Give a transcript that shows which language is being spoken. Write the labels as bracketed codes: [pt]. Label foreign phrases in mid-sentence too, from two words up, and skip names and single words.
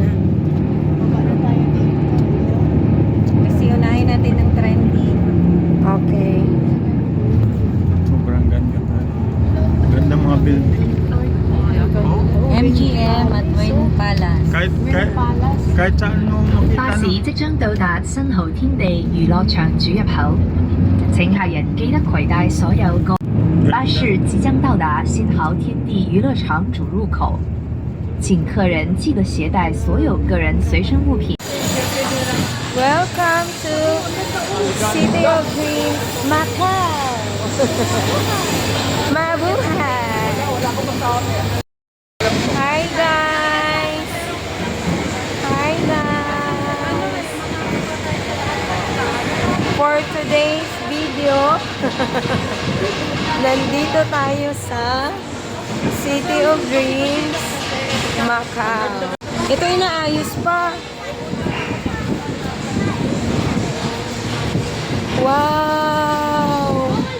[tl] Baba na tayo dito. Kasi unahin natin ng trending. Okay. Sobrang ganda. Ganda mga building. MGM at Wayne Palace. Kahit saan mo [yue] 巴 [tl] makita [yue] 士 [tl] no? [yue] 即將到達新濠天地娛樂場主入口，請客人記得攜帶所有個。巴士即將到達新濠天地娛樂場主入口，請客人記得攜帶所有個人隨身物品。 [en] Welcome to City of Dreams, Macau. [tl] Mabuhay. Hi guys. Hi guys. [en] For today's video, [tl] nandito tayo sa City of Dreams, Macau. Ito inaayos pa. Wow!